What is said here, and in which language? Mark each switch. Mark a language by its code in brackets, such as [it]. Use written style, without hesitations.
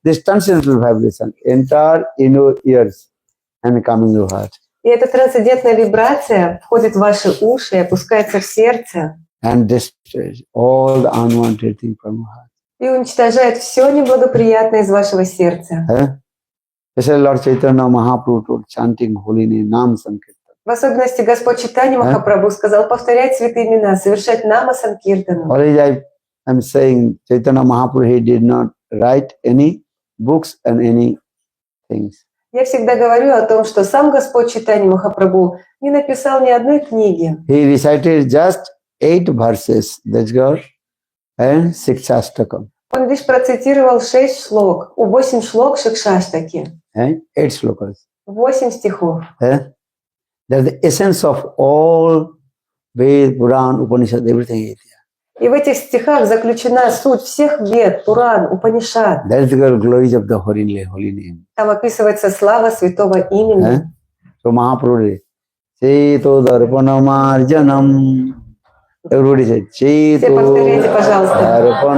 [en] This transcendental vibration enter in your ears and come in your heart. [ru] И эта трансцендентная вибрация входит в ваши уши и опускается в сердце [en] And destroys all the unwanted things from your heart. [ru] и уничтожает все неблагоприятное из вашего сердца. [en] Especially Lord Chaitanya Mahaprabhu told chanting holy name, Nam Sankirtan. [ru] В особенности Господь Чайтанья Махапрабху сказал повторять святые имена, совершать нама санкиртану. [en] Always I'm saying Chaitanya Mahaprabhu, he did not write any books and any things. [ru] Я всегда говорю о том, что сам Господь Чайтанья Махапрабху не написал ни одной книги. [en] He recited just 8 verses, that's God, and 6 Ashtakam. [ru] Он лишь процитировал 6 шлок, 8 шлок Шикшаштаки, [en] And 8 slokas. [ru] 8 стихов. [en] That's the essence of all Ved, Puran, Upanishad, everything is there. [ru] И в этих стихах заключена суть всех вед, Пуран, Упанишад. [en] That is the glories of the holy name. [ru] Там описывается слава святого имени. [en] So Mahaprabhu, [sa] Cheto Darpanamarjanam. [en] Everybody say, [ru] Все [sa] Cheto [ru] повторяйте, пожалуйста.